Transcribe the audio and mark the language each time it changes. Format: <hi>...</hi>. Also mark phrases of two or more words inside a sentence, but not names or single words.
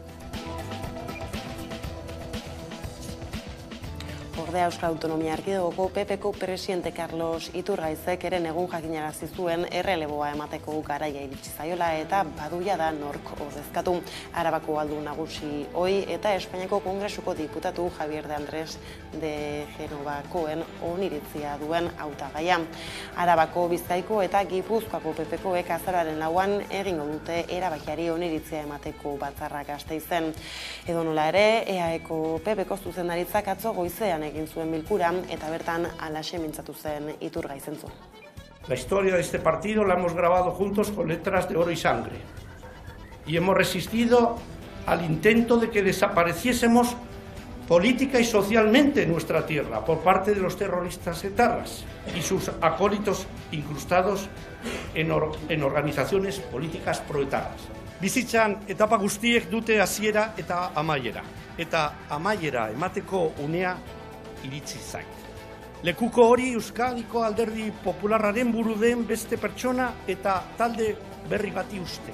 <eu>Ordea Euskal Autonomia Erkidegoko PPko presidente Carlos Iturgaizek eren egun jakinarazi zuen erreleboa emateko garaia iritsi zaiola eta baduia da nork ordezkatu. Arabako aldun nagusi ohi eta Espainiako Kongresuko diputatu Javier de Andrés de Genovakoen oniritzia duen hautagaia. Arabako, Bizkaiko eta Gipuzkoako PPkoek azaroaren 4an egingo dute erabakiari oniritzia emateko batzarra Gasteizen. Edonola ere, EAEko PPko zuzendaritzak atzo goizean egin zuen bilkura eta bertan halaxe mintzatu zen Iturgaiz entzun.</eu> <es>La historia de este partido la hemos grabado juntos con letras de oro y sangre. Y hemos resistido al intento de que desapareciésemos política y socialmente en nuestra tierra por parte de los terroristas etarras y sus acólitos incrustados en organizaciones políticas proetarras.</es> <eu>Bizitzan etapa guztiek dute hasiera eta amaiera. Eta amaiera emateko unea iritsi zait. Lekuko hori Euskadiko Alderdi Popularraren buru den beste pertsona eta talde berri bati uste.</eu>